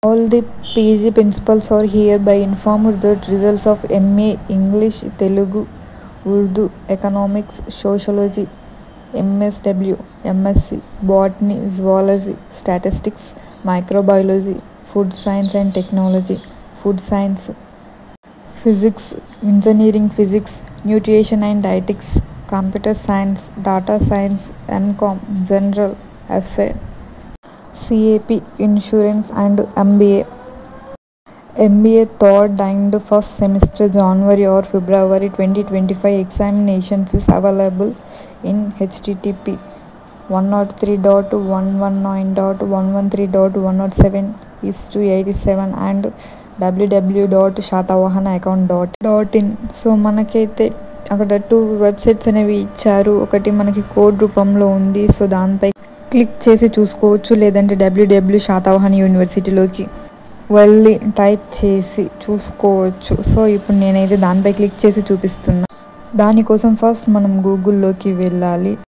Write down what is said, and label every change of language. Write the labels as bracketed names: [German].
[English] All the PG principals are hereby informed that results of MA English, Telugu, Urdu, economics, sociology, MSW, MSc, botany, zoology, statistics, microbiology, food science and technology, food science, physics, engineering physics, nutrition and dietetics, computer science, data science, MCom, general, FA, CAP, insurance and MBA. MBA third and first semester January or February 2025 examinations is available in http 103.119.113.107/87 and www.shatavahana.account.in. [Telugu] So మనకైతే అక్కడ 2 websites అనేవి ఇచ్చారు. ఒకటి మనకి code రూపంలో ఉంది. So దానిపై click చేసి చూసుకోవచ్చు, లేదంటే www.shatavahana యూనివర్సిటీలోకి వెళ్ళి టైప్ చేసి చూసుకోవచ్చు. సో ఇప్పుడు నేనైతే దానిపై క్లిక్ చేసి చూపిస్తున్నా. దానికోసం ఫస్ట్ మనం గూగుల్లోకి వెళ్ళాలి.